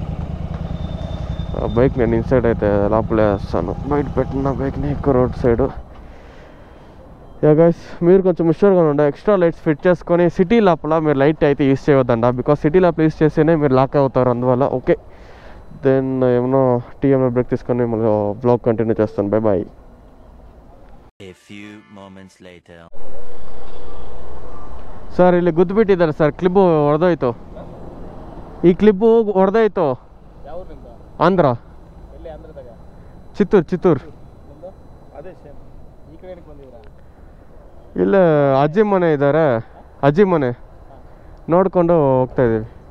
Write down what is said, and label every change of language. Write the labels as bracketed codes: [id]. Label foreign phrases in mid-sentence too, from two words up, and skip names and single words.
[te] బైక్ నేను ఇన్సైడ్ అయితే లోపలే వేస్తాను, బయట పెట్టిన బైక్ని ఎక్కువ [en] road side. [te] గైస్ మీరు కొంచెం హుషారుగా ఉండండి, [en] extra lights fit [te] చేసుకొని. సిటీ లోపల మీరు లైట్ అయితే యూస్ చేయవద్దంట, బికాస్ సిటీ లోపల యూస్ చేస్తేనే మీరు లాక్ అవుతారు అందువల్ల. [en] okay then [te] ఏమన్నా టీఎంలో బ్రేక్ తీసుకొని మళ్ళీ [en] blog continue [te] చేస్తాను. [en] bye bye. [kn] ಸರ್ ಇಲ್ಲಿ ಗುದ್ದು ಬಿಟ್ಟಿದ್ದಾರೆ ಸರ್, ಕ್ಲಿಪ್ಪು ಹೊಡೆದೋಯ್ತು. ಈ ಕ್ಲಿಪ್ಪು ಹೊಡೆದೋಯ್ತು. ಆಂಧ್ರ, ಚಿತ್ತೂರು. ಇಲ್ಲ ಅಜ್ಜಿ ಮನೆ ಇದ್ದಾರೆ, ಅಜ್ಜಿ ಮನೆ ನೋಡ್ಕೊಂಡು ಹೋಗ್ತಾ ಇದ್ದೀವಿ.